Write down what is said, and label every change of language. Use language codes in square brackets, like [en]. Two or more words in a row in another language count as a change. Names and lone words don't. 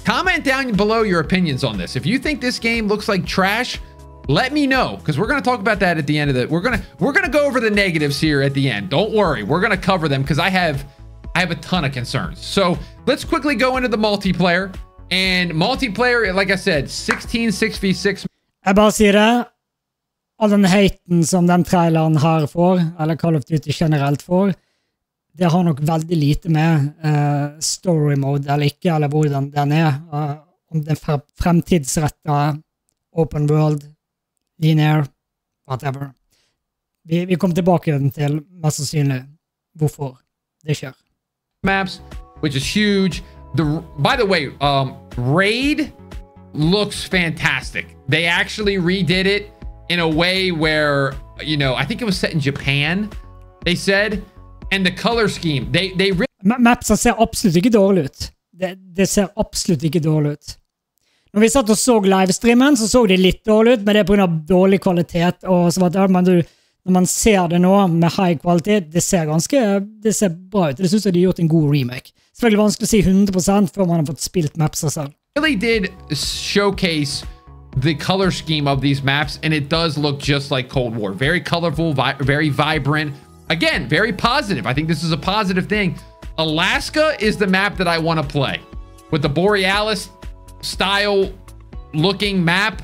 [en] Comment down below your opinions on this. If you think this game looks like trash, let me know, because we're going to talk about that at the end of the, we're going to go over the negatives here at the end. Don't worry. We're going to cover them, because I have a ton of concerns. So let's quickly go into the multiplayer. And multiplayer, like I said, 16 6v6. [no] Jeg bare sier det, all den haten som den traileren her får, eller Call of Duty generelt får, det har nok veldig lite med [en] story mode [no] eller ikke, eller hvordan den om den fremtidsrettet [en] open world, linear, whatever. [no] Vi kommer tilbake til mest sannsynlig hvorfor det skjer. [en] Maps, which is huge. By the way, Raid looks fantastic. They actually redid it in a way where, you know, I think it was set in Japan, they said. And the color scheme, they really... [no] Mapsa ser absolutt ikke dårlig ut. Det ser absolutt ikke dårlig ut. Når vi satt og så livestreamen, så det litt dårlig ut, men det på grunn av dårlig kvalitet. Og så når man ser det nå med high kvalitet, det ser bra ut. Det synes jeg de har gjort en god remake. Selvfølgelig vanskelig å si 100% før man har fått spilt Mapsa selv. [en] Really did showcase the color scheme of these maps, and it does look just like Cold War. Very colorful, very vibrant. Again, very positive. I think this is a positive thing. Alaska is the map that I want to play. With the Borealis style looking map.